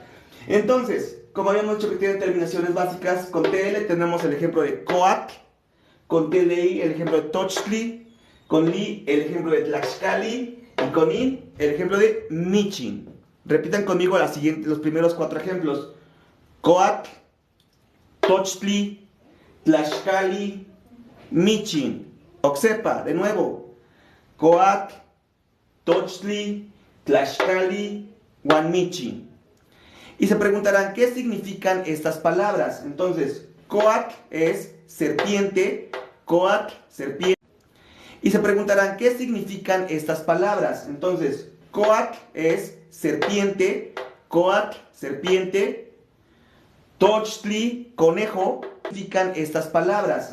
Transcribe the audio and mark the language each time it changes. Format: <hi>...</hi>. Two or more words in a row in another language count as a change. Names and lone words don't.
<es>Entonces, como habíamos dicho que tienen terminaciones básicas, con TL tenemos el ejemplo de coatl, con TLI el ejemplo de tochtli, con LI el ejemplo de tlaxcali y con IN el ejemplo de michin. Repitan conmigo los primeros 4 ejemplos.</es> <nah>Coatl, tochtli, tlaxcali, michin.</nah> <es>Oxepa, de nuevo.</es> <nah>Coatl, tochtli, tlaxcali, michin.</nah> <es>Y se preguntarán, ¿qué significan estas palabras? Entonces, coatl es serpiente, coatl, serpiente. Y se preguntarán, ¿qué significan estas palabras? Entonces, coatl es serpiente, coatl, serpiente, tochtli, conejo, significan estas palabras.</es>